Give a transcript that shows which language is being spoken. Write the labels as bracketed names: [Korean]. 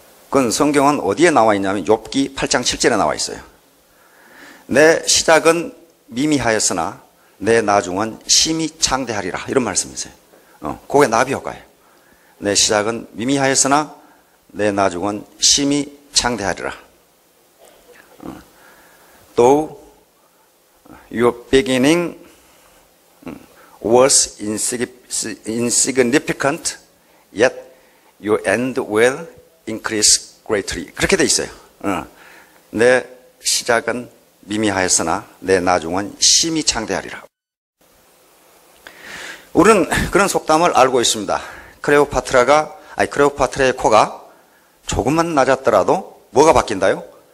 [Korean] 그건 성경은 어디에 나와 있냐면 욥기 8장 7절에 나와 있어요. 내 시작은 미미하였으나 내 나중은 심히 창대하리라 이런 말씀이세요. 그게 나비 효과예요. 내 시작은 미미하였으나 내 나중은 심히 창대하리라. [English] 또 your beginning was insignificant yet your end will increase greatly. [Korean] 그렇게 돼 있어요. 내 시작은 미미하였으나 내 나중은 심히 창대하리라. 우리는 그런 속담을 알고 있습니다. 클레오파트라의 코가 조금만 낮았더라도 뭐가 바뀐다요?